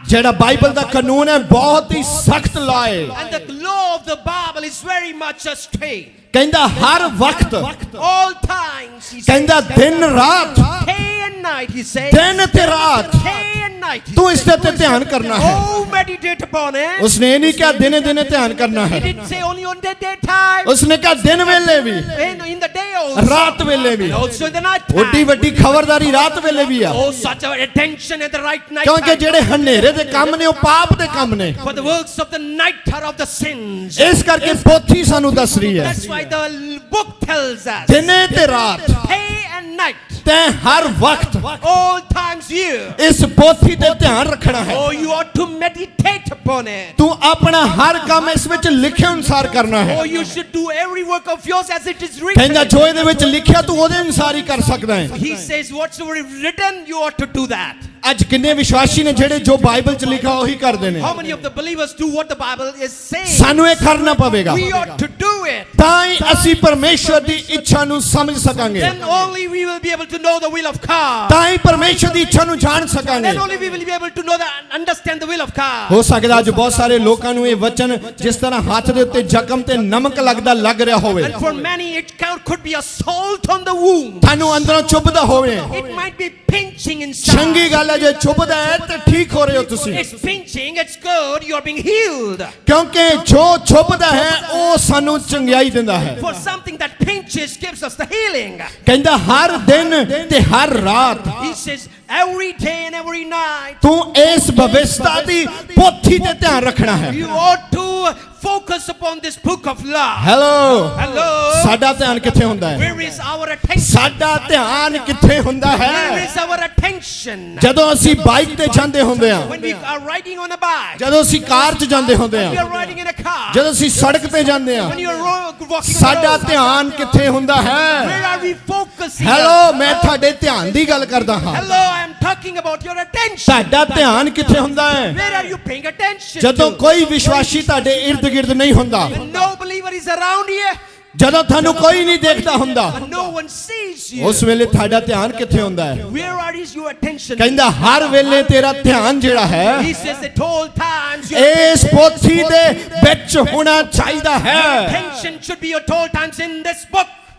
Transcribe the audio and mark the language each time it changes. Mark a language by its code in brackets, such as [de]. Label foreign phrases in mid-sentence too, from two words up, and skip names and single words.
[pa] ਜਿਹੜਾ ਬਾਈਬਲ ਦਾ ਕਾਨੂੰਨ ਹੈ ਬਹੁਤ ਹੀ ਸਖਤ ਲਾਅ ਹੈ [en] And the law of the Bible is very much straight. [pa] ਕਹਿੰਦਾ ਹਰ ਵਕਤ [en] All times, he says. [pa] ਕਹਿੰਦਾ ਦਿਨ ਰਾਤ [en] Day and night, he says. [pa] ਦਿਨ ਤੇ ਰਾਤ [en] Day and night. [pa] ਤੂੰ ਇਸ ਤੇ ਧਿਆਨ ਕਰਨਾ ਹੈ [en] Oh, meditate upon it. [pa] ਉਸਨੇ ਇਹ ਨਹੀਂ ਕਿਹਾ ਦਿਨੇ ਦਿਨੇ ਧਿਆਨ ਕਰਨਾ [en] He [pa] ਹੈ [en] didn't say only on the daytime. [pa] ਉਸਨੇ ਕਿਹਾ ਦਿਨ ਵੇਲੇ ਵੀ [en] In the day also. [pa] ਰਾਤ ਵੇਲੇ ਵੀ [en] And also in the night [pa] ਓਡੀ [en] time. [pa] ਵੱਡੀ ਖਬਰਦਾਰੀ ਰਾਤ ਵੇਲੇ ਵੀ ਆ [en] Oh, such a attention at the right night [pa] ਕਿਉਂਕਿ [en] time. [pa] ਜਿਹੜੇ ਹਨੇਰੇ ਦੇ ਕੰਮ ਨੇ ਉਹ ਪਾਪ ਦੇ ਕੰਮ ਨੇ [en] For the works of the night are of the sins. [pa] ਇਸ ਕਰਕੇ ਪੋਥੀ ਸਾਨੂੰ ਦੱਸ ਰਹੀ ਹੈ [en] That's why the book tells us. [pa] ਦਿਨੇ ਤੇ ਰਾਤ [en] Day and night. [pa] ਤੈਂ ਹਰ ਵਕਤ [en] All times year. [pa] ਇਸ ਪੋਥੀ ਤੇ ਧਿਆਨ ਰੱਖਣਾ ਹੈ [en] Oh, you ought to meditate upon it. [pa] ਤੂੰ ਆਪਣਾ ਹਰ ਕੰਮ ਇਸ ਵਿੱਚ ਲਿਖੇ ਅਨੁਸਾਰ ਕਰਨਾ ਹੈ [en] Oh, you should do every work of yours as it is [pa] ਕਹਿੰਦਾ [en] written. [pa] ਜੋ ਇਹਦੇ ਵਿੱਚ ਲਿਖਿਆ ਤੂੰ ਉਹਦੇ ਅਨੁਸਾਰ ਹੀ ਕਰ ਸਕਦਾ ਹੈ [en] He says, whatsoever is written, you ought to do that. [pa] ਅੱਜ ਕਿੰਨੇ ਵਿਸ਼ਵਾਸੀ ਨੇ ਜਿਹੜੇ ਜੋ ਬਾਈਬਲ 'ਚ ਲਿਖਾ ਉਹੀ ਕਰਦੇ ਨੇ [en] How many of the believers do what the Bible is saying? [pa] ਸਾਨੂੰ ਇਹ ਕਰਨਾ ਪਵੇਗਾ [en] We ought to do it. [pa] ਤਾਂ ਹੀ ਅਸੀਂ ਪਰਮੇਸ਼ਵਰ ਦੀ ਇੱਛਾ ਨੂੰ ਸਮਝ ਸਕਾਂਗੇ [en] Then only we will be able to know the will of God. [pa] ਤਾਂ ਹੀ ਪਰਮੇਸ਼ਵਰ ਦੀ ਇੱਛਾ ਨੂੰ ਜਾਣ ਸਕਾਂਗੇ [en] Then only we will be able to know and understand the will of God. [pa] ਹੋ ਸਕਦਾ ਅੱਜ ਬਹੁਤ ਸਾਰੇ ਲੋਕਾਂ ਨੂੰ ਇਹ ਵਚਨ ਜਿਸ ਤਰ੍ਹਾਂ ਹੱਥ ਦੇ ਉੱਤੇ ਜ਼ਖਮ ਤੇ ਨਮਕ ਲੱਗਦਾ ਲੱਗ ਰਿਹਾ ਹੋਵੇ [en] And for many, it could be a salt on the wound. [pa] ਤੁਹਾਨੂੰ ਅੰਦਰੋਂ ਚੁੱਭਦਾ ਹੋਵੇ [en] It might be pinching inside. [pa] ਚੰਗੀ ਗੱਲ ਹੈ ਜੇ ਚੁੱਭਦਾ ਹੈ ਤੇ ਠੀਕ ਹੋ ਰਹੇ ਹੋ ਤੁਸੀਂ [en] It's pinching, it's good, you're being healed. [pa] ਕਿਉਂਕਿ ਜੋ ਚੁੱਭਦਾ ਹੈ ਉਹ ਸਾਨੂੰ ਚੰਗਿਆਈ ਦਿੰਦਾ ਹੈ [en] For something that pinches gives us the healing. [pa] ਕਹਿੰਦਾ ਹਰ ਦਿਨ ਤੇ ਹਰ ਰਾਤ [en] He says, every day and every night, [pa] ਤੂੰ ਇਸ ਭਵਿਸ਼ਤਾ ਦੀ ਪੋਥੀ ਤੇ ਧਿਆਨ ਰੱਖਣਾ ਹੈ [en] you ought to focus upon this book of law. [pa] ਹੈਲੋ [en] Hello? [pa] ਸਾਡਾ ਧਿਆਨ ਕਿੱਥੇ ਹੁੰਦਾ ਹੈ [en] Where is our attention? [pa] ਸਾਡਾ ਧਿਆਨ ਕਿੱਥੇ ਹੁੰਦਾ [en] Where [pa] ਹੈ [en] is our attention? [pa] ਜਦੋਂ ਅਸੀਂ ਬਾਈਕ ਤੇ ਜਾਂਦੇ ਹੁੰਦੇ ਹਾਂ [en] When we are riding on a bike, [pa] ਜਦੋਂ ਅਸੀਂ ਕਾਰ 'ਚ ਜਾਂਦੇ ਹੁੰਦੇ [en] we [pa] ਹਾਂ [en] are riding in a car, [pa] ਜਦੋਂ ਅਸੀਂ ਸੜਕ ਤੇ ਜਾਂਦੇ ਹਾਂ [en] when you are walking on the [pa] ਸਾਡਾ [en] road, [pa] ਧਿਆਨ ਕਿੱਥੇ ਹੁੰਦਾ ਹੈ [en] where are we focusing? [pa] ਹੈਲੋ ਮੈਂ ਤੁਹਾਡੇ ਧਿਆਨ ਦੀ ਗੱਲ ਕਰਦਾ ਹਾਂ [en] Hello, I am talking about your attention. [pa] ਤੁਹਾਡਾ ਧਿਆਨ ਕਿੱਥੇ ਹੁੰਦਾ ਹੈ [en] Where are you paying attention [pa] ਜਦੋਂ [en] to? [pa] ਕੋਈ ਵਿਸ਼ਵਾਸੀ ਤੁਹਾਡੇ ਇਰਦ ਗਿਰਦ ਨਹੀਂ ਹੁੰਦਾ [en] When no believer is around here, [pa] ਜਦੋਂ ਤੁਹਾਨੂੰ ਕੋਈ ਨਹੀਂ ਦੇਖਦਾ ਹੁੰਦਾ [en] and no one sees you, [pa] ਉਸ ਵੇਲੇ ਤੁਹਾਡਾ ਧਿਆਨ ਕਿੱਥੇ ਹੁੰਦਾ ਹੈ [en] where is your attention? [pa] ਕਹਿੰਦਾ ਹਰ ਵੇਲੇ ਤੇਰਾ ਧਿਆਨ ਜਿਹੜਾ ਹੈ [en] He says at all times your [pa] ਇਸ ਪੋਥੀ ਦੇ ਵਿੱਚ ਹੋਣਾ ਚਾਹੀਦਾ ਹੈ [en] attention should be at all times in this book.